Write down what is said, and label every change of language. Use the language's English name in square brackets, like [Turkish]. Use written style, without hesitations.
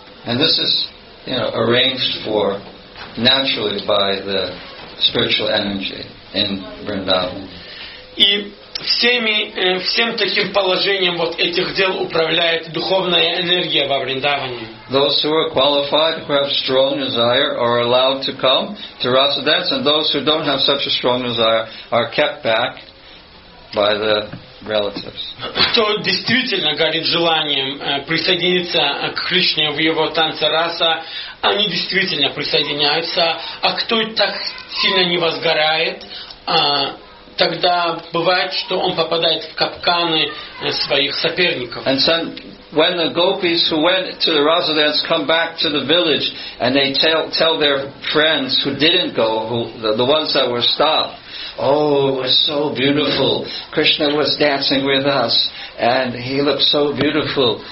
[English] And this is, arranged for naturally by the spiritual energy in Vrindavan. [Russian] И всем таким положением вот этих дел управляет духовная энергия во Вриндаване. [English] Those who are qualified, who have strong desire, are allowed to come to Rasa dance, and those who don't have such a strong desire are kept back by the relatives. [Russian] Кто действительно горит желанием присоединиться к Кришне в его танце раса, они действительно присоединяются, а кто так сильно не возгорает, тогда бывает, что он попадает в капканы своих соперников. [English] And so when the gopis who went to the Rasa dance come back to the village and they tell their friends who didn't go, the ones that were stopped, oh, it was so beautiful. Krishna was dancing with us, and he looked so beautiful.